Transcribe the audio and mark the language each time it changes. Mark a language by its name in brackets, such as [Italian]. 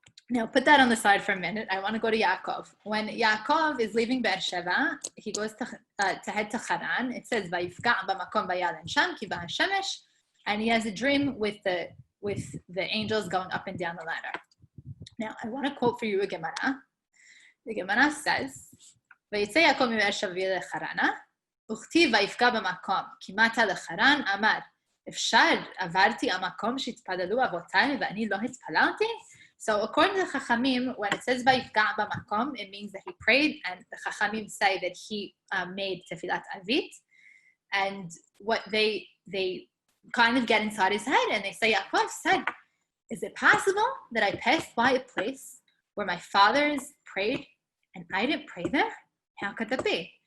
[English] Now, put that on the side for a minute. I want to go to Yaakov. When Yaakov is leaving Beersheba, he goes to head to Haran. It says, [Hebrew] "Vayifka b'makom vayal sham ki b'hashemesh," [English] and he has a dream with the angels going up and down the ladder. Now, I want to quote for you a Gemara. The Gemara says, [Hebrew] "Vayitze Yaakov miBeersheva v'yelech וכתיב ויפגע במקום, כי מטה לחרן, אמר, אפשר עברתי המקום שהתפללו אבותיי ואני לא התפללתי? [English] So according to the Chachamim, when it says [Hebrew] ויפגע במקום, [English] it means that he prayed, and the Chachamim say that he made tefillat avit, and what they kind of get inside his head, and they say, Yaakov said, is it possible that I passed by a place where my fathers prayed and I didn't pray there? How could that be?